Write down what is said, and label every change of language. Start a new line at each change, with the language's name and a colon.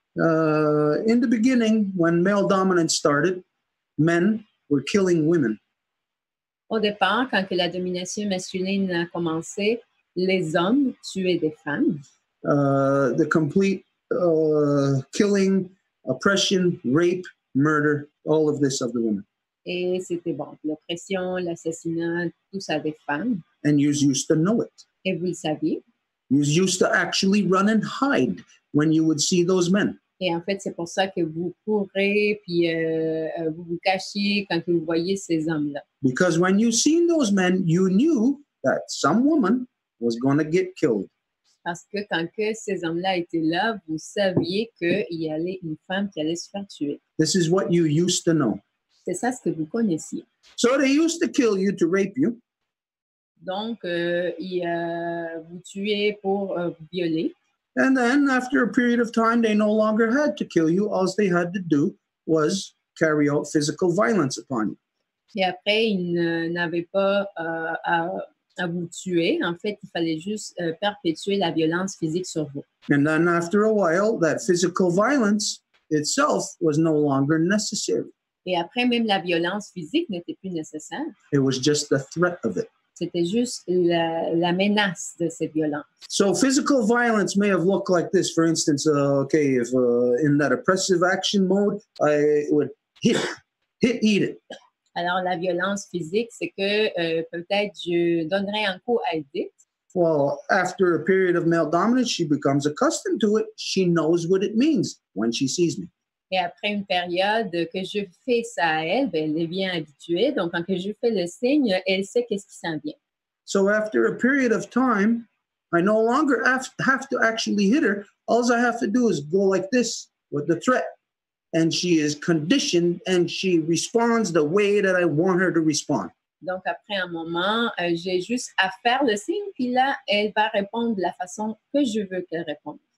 English: In the beginning, when male dominance started, men were killing women.
French: Au départ, quand que la domination masculine a commencé, les hommes tuaient des femmes.
English: The complete killing, oppression, rape, murder, all of this of the women.
French: Et c'était bon, l'oppression, l'assassinat, tout ça des femmes.
English: And you used to know it.
French: Et vous le saviez.
English: You used to actually run and hide when you would see those men.
French: Et en fait, c'est pour ça que vous courez, puis vous vous cachez quand vous voyez ces hommes-là.
English: Because when you seen those men, you knew that some woman was going to get killed.
French: Parce que quand que ces hommes-là étaient là, vous saviez qu'il y allait une femme qui allait se faire tuer.
English: This is what you used to know.
French: C'est ça ce que vous connaissiez.
English: So they used to kill you to rape you.
French: Donc, ils vous tuaient pour vous violer.
English: And then after a period of time, they no longer had to kill you. All they had to do was carry out physical violence upon you.
French: Et après, ils n'avaient pas à vous tuer. En fait, il fallait juste perpétuer la violence physique sur vous.
English: And then after a while, that physical violence itself was no longer necessary.
French: Et après, même la violence physique n'était plus nécessaire.
English: It was just the threat of it.
French: C'était juste la menace de cette violence.
English: So physical violence may have looked like this. For instance, if in that oppressive action mode, I would eat it.
French: Alors, la violence physique, c'est que peut-être je donnerais un coup à Edith.
English: Well, after a period of male dominance, she becomes accustomed to it. She knows what it means when she sees me.
French: Et après une période que je fais ça à elle, ben, elle est bien habituée. Donc, quand je fais le signe, elle sait qu'est-ce qui s'en vient.
English: So after a period of time, I no longer have to actually hit her. All I have to do is go like this with the threat. And she is conditioned and she responds the way that I want her to respond.
French: Donc, après un moment, j'ai juste à faire le signe, puis là, elle va répondre de la façon que je veux qu'elle réponde.